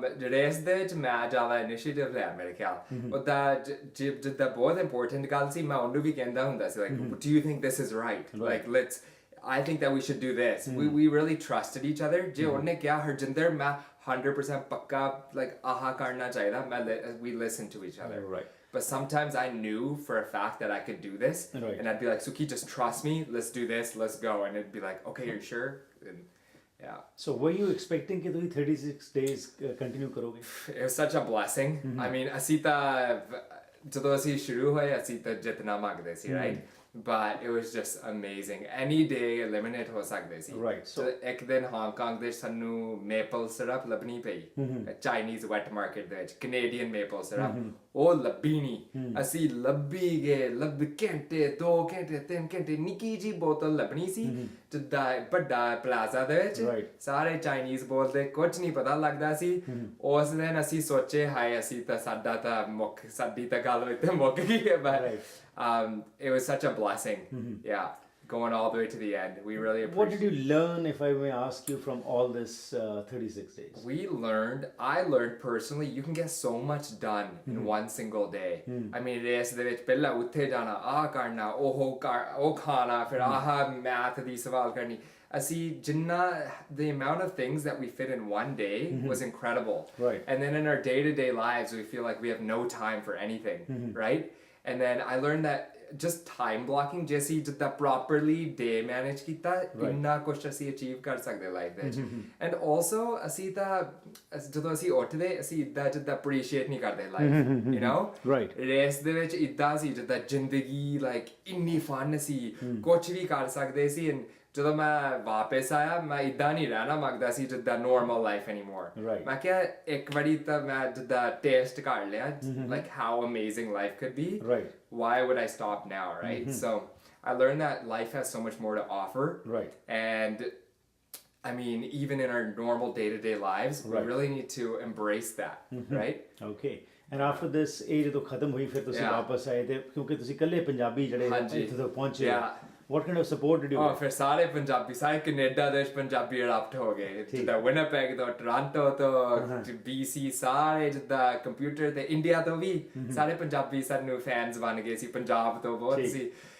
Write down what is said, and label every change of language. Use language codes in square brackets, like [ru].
[pa] Race ਦੇ ਵਿੱਚ ਮੈਂ ਜ਼ਿਆਦਾ ਇਨੀਸ਼ੀਏਟਿਵ ਲਿਆ ਮੇਰੇ ਖਿਆਲ। ਉਹਦਾ ਜਿੱਦਾਂ ਬਹੁਤ ਇੰਪੋਰਟੈਂਟ ਗੱਲ ਸੀ, ਮੈਂ ਉਹਨੂੰ ਵੀ ਕਹਿੰਦਾ ਹੁੰਦਾ ਸੀ [en] like do you think this is right? Like I think that we should do this. We really trusted each other. [pa] ਜੇ ਉਹਨੇ ਕਿਹਾ ਹਰਜਿੰਦਰ ਮੈਂ 100% ਪੱਕਾ like ਆਹ ਕਰਨਾ ਚਾਹੀਦਾ, [en] we listened to each other. But sometimes I knew for a fact that I could do this, and I'd be like, Suki, just trust me, let's do this, let's go. And it'd be like, okay, you're sure? And yeah. So were you expecting [hi] कि तुम [en] 36 days continue [hi] करोगे? [en] It was such a blessing. [pa] I mean, ਅਸੀਂ ਤਾਂ ਜਦੋਂ ਅਸੀਂ ਸ਼ੁਰੂ ਹੋਏ ਅਸੀਂ ਤਾਂ ਜਿੱਤਣਾ ਮੰਗਦੇ ਸੀ, right? [en] But it was just amazing. Any day eliminate [pa] ਹੋ ਸਕਦੇ ਸੀ। So ਇੱਕ ਦਿਨ ਹਾਂਗਕਾਂਗ ਦੇ ਸਾਨੂੰ maple syrup ਲੱਭਣੀ ਪਈ ਚਾਈਨੀਜ਼ wet market ਦੇ ਵਿੱਚ, Canadian maple syrup। ਉਹ ਲੱਭੀ ਨਹੀਂ, ਅਸੀਂ ਲੱਭੀ ਗਏ, ਘੰਟੇ 2 ਘੰਟੇ 3 ਘੰਟੇ, ਨਿੱਕੀ ਜੀ ਬੋਤਲ ਲੱਭਣੀ ਸੀ ਜਿੱਦਾਂ ਵੱਡਾ ਪਲਾਜ਼ਾ ਦੇ ਵਿੱਚ, ਸਾਰੇ ਚਾਈਨੀਜ਼ ਬੋਲਦੇ, ਕੁਝ ਨਹੀਂ ਪਤਾ ਲੱਗਦਾ ਸੀ। ਉਸ ਦਿਨ ਅਸੀਂ ਸੋਚੇ ਹਾਏ ਅਸੀਂ ਤਾਂ ਸਾਡੀ ਤਾਂ ਗੱਲ ਇੱਥੇ ਮੁੱਕ ਗਈ ਹੈ। [en] But it was such a blessing. Yeah, going all the way to the end. We really appreciate. What did you learn, if I may ask you, from all this 36 days? I learned personally, you can get so much done in one single day. [pa] I mean, race ਦੇ ਵਿੱਚ ਪਹਿਲਾਂ ਉੱਥੇ ਜਾਣਾ, ਆਹ ਕਰਨਾ, ਉਹ ਖਾਣਾ, ਫਿਰ ਆਹ ਮੈਥ ਦੀ ਸਵਾਲ ਕਰਨੀ। ਅਸੀਂ ਜਿੰਨਾ [en] the amount of things that we fit in one day was incredible. And then in our day-to-day lives, we feel like we have no time for anything, right? And then I learned that just time blocking, [pa] ਜੇ ਅਸੀਂ ਜਿੱਦਾਂ [en] properly day manage [pa] ਕੀਤਾ, ਇੰਨਾ ਕੁਛ ਅਸੀਂ [en] achieve ਕਰ ਸਕਦੇ life ਵਿੱਚ। [pa] And also ਅਸੀਂ ਤਾਂ ਜਦੋਂ ਅਸੀਂ ਉੱਠਦੇ ਅਸੀਂ ਇੱਦਾਂ ਜਿੱਦਾਂ appreciate ਨਹੀਂ ਕਰਦੇ life, you know? ਰੇਸ ਦੇ ਵਿੱਚ ਇੱਦਾਂ ਸੀ ਜਿੱਦਾਂ ਜ਼ਿੰਦਗੀ like ਇੰਨੀ fun ਸੀ, ਕੁਛ ਵੀ ਕਰ ਸਕਦੇ ਸੀ। ਜਦੋਂ ਮੈਂ ਵਾਪਸ ਆਇਆ ਮੈਂ ਇੱਦਾਂ ਨਹੀਂ ਰਹਿਣਾ ਮੰਗਦਾ ਸੀ ਜਿੱਦਾਂ [en] normal life anymore। [pa] ਮੈਂ ਕਿਹਾ ਇੱਕ ਵਾਰੀ ਤਾਂ ਮੈਂ ਜਿੱਦਾਂ ਟੇਸਟ ਕਰ ਲਿਆ [en] like how amazing life could be, why would I stop now, right? So I learned that life has so much more to offer, and I mean even in our normal day-to-day lives we really need to embrace that, right? Okay. And after this [pa] ਇਹ ਜਦੋਂ ਖਤਮ ਹੋਈ ਫਿਰ ਤੁਸੀਂ ਵਾਪਸ ਆਏ ਤੇ ਕਿਉਂਕਿ ਤੁਸੀਂ ਇਕੱਲੇ ਪੰਜਾਬੀ ਜਿਹੜੇ ਇੱਥੇ ਤੱਕ ਪਹੁੰਚੇ, [en] what kind of support did you get? [pa] ਫਿਰ ਸਾਰੇ ਪੰਜਾਬੀ, ਸਾਰੇ ਕੈਨੇਡਾ ਦੇ ਪੰਜਾਬੀ ਅਡਾਪਟ ਹੋ ਗਏ, ਜਿੱਦਾਂ ਵਿਨਿਪੈਗ ਤੋਂ, ਟੋਰਾਂਟੋ ਤੋਂ, BC, ਸਾਰੇ ਜਿੱਦਾਂ ਕੰਪਿਊਟਰ ਤੇ ਇੰਡੀਆ ਤੋਂ ਵੀ ਸਾਰੇ ਪੰਜਾਬੀ ਸਾਨੂੰ ਫੈਨਸ ਬਣ ਗਏ ਸੀ, ਪੰਜਾਬ ਤੋਂ ਬਹੁਤ ਸੀ।